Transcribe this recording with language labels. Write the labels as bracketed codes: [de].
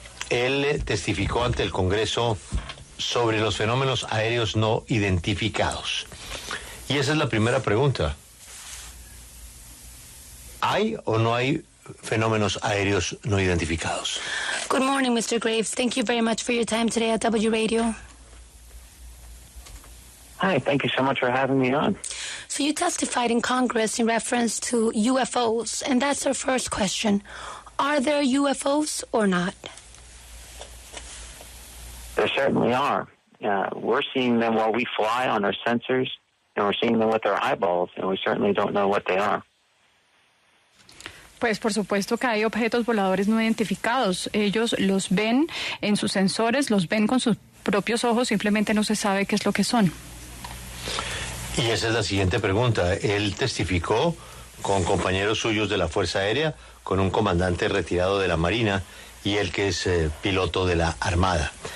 [es] Él testificó ante el Congreso sobre los fenómenos aéreos no identificados. Y esa es la primera pregunta. ¿Hay o no hay fenómenos aéreos no identificados? [en] Good morning, Mr. Graves. Thank you very much for your time today at W Radio. Hi, thank you so much for having me on. So you testified in Congress in reference to UFOs, and that's our first question. Are there UFOs or not? There certainly are. We're seeing them while we fly on our sensors, and we're seeing them with our eyeballs, and we certainly don't know what they are. [es] Pues por supuesto que hay objetos voladores no identificados. Ellos los ven en sus sensores, los ven con sus propios ojos, simplemente no se sabe qué es lo que son. Y esa es la siguiente pregunta. Él testificó con compañeros suyos de la Fuerza Aérea, con un comandante retirado de la Marina y él que es piloto de la Armada.